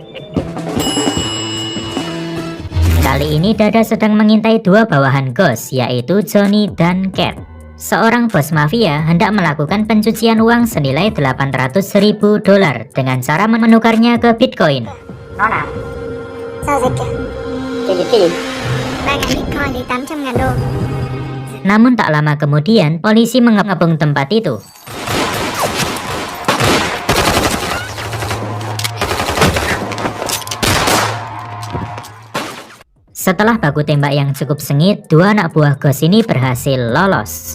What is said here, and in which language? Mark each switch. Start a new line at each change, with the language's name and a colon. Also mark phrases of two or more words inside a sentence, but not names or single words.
Indonesian: Kali ini Dada sedang mengintai dua bawahan Ghost, yaitu Johnny dan Cat. Seorang bos mafia hendak melakukan pencucian uang senilai $800.000 dengan cara menukarnya ke Bitcoin. Nona,
Vietnamese: sao dịch kìa? Cái gì? 3.000 Bitcoin thì 800.000 đô.
Indonesian: Namun tak lama kemudian, polisi mengepung tempat itu. Setelah baku tembak yang cukup sengit, dua anak buah Ghost ini berhasil lolos.